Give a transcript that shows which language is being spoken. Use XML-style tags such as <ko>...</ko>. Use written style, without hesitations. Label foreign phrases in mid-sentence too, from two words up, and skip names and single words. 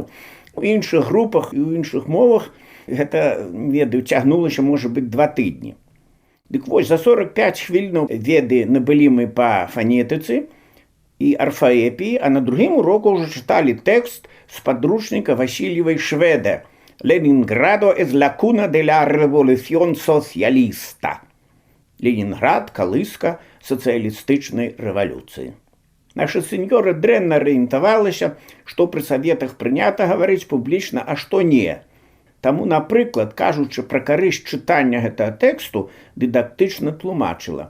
<be>У іншых групах і ў іншых мовах гэта, ведаю, цягнулася, можа быць, 2 тыдні. Дык вось, за 45 хвілінаў веды набылі мы па фанетыцы і арфаэпіі, а на другім уроку ўжо чыталі тэкст з падручніка Васильевай Шведа</be> <es>«Ленинградо es la cuna de la revolución socialista».</es> <be>Ленінград – калыска сацыялістычнай рэвалюцыі. Наша сеньора дрэнна арыентавалася, што пры саветах прынята гаварыць публічна, а што не. Таму, напрыклад, кажучы пра карысць чытання гэтага тэксту, дыдактычна тлумачыла.</be>